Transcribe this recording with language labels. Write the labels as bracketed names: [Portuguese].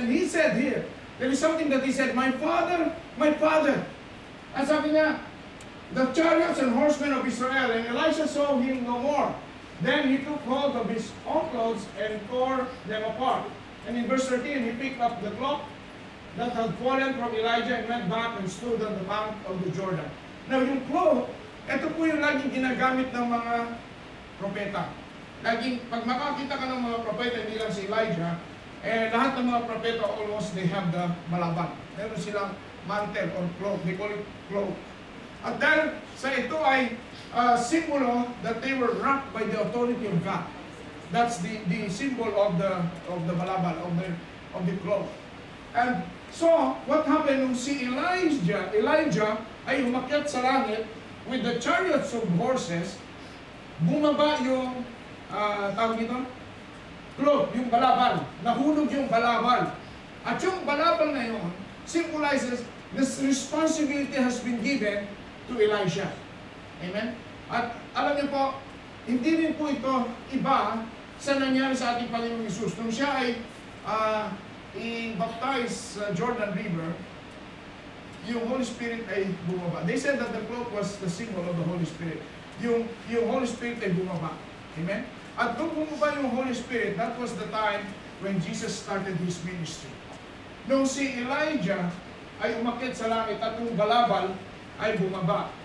[English] And he said here, there is something that he said, my father, [Filipino] at sabi niya, [English] the chariots and horsemen of Israel, and Elisha saw him no more. Then he took hold of his own clothes and tore them apart. And in verse 13, he picked up the cloth that had fallen from Elijah and went back and stood on the bank of the Jordan. [Filipino] Now, yung cloth, ito po yung laging ginagamit ng mga propeta. Laging, pag makakita ka ng mga propeta, hindi lang si Elijah, lahat ng mga propeta, [English] almost they have the [Filipino] malaban. Meron silang [English] mantle or cloth. They call it cloth. [Filipino] At dahil sa ito ay [English] symbol that they were wrapped by the authority of God. That's the symbol of the malaban, of the cloth. And [Filipino] So, what happened nung si Elijah ay umakyat sa langit [English] with the chariots of horses, [Filipino] bumaba yung, tawag dito, cloth, yung balabal, nahulog yung balabal. At yung balabal na yun [English] symbolizes this responsibility has been given to Elisha. Amen? [Filipino] At alam niyo po, hindi rin po ito iba sa nangyari sa ating Panginoong Hesus. Nung siya ay i-baptize sa Jordan River, yung Holy Spirit ay bumaba. [English] They said that the cloak was the symbol of the Holy Spirit. [Filipino] Yung Holy Spirit ay bumaba. [English] Amen? [Filipino] At nung bumaba yung Holy Spirit, [English] that was the time when Jesus started His ministry. [Filipino] Nung si Elijah ay umakyat sa langit at yung balabal ay bumaba.